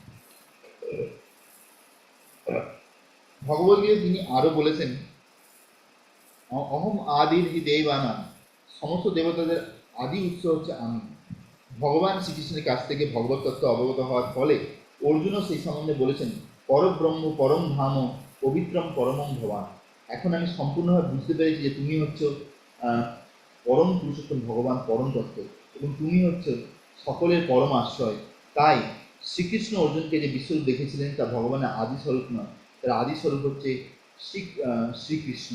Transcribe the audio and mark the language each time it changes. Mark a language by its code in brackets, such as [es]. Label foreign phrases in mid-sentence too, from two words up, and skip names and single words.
[bn] ভগবদ্গীতা তিনি আরো বলেছেন [sa] अहम आदिर हि देवानाम, [bn] সমস্ত দেবতাদের আদি উৎস হচ্ছে আমি। ভগবান শ্রীকৃষ্ণের কাছ থেকে ভগবত তত্ত্ব অবগত হওয়ার ফলে অর্জুনও সেই সম্বন্ধে বলেছেন [sa] परब्रह्म परम धाम पवित्रम परमम भवान। [bn] এখন আমি সম্পূর্ণভাবে বুঝতে পেরেছি যে তুমি হচ্ছে পরম পুরুষোত্তম ভগবান, পরম তত্ত্ব, এবং তুমি হচ্ছে সকলের পরম আশ্রয়। তাই শ্রীকৃষ্ণ অর্জুনকে যে বিশ্বরূপ দেখেছিলেন তা ভগবানের আদি স্বরূপ নয়, তার আদি স্বরূপ হচ্ছে শ্রীকৃষ্ণ।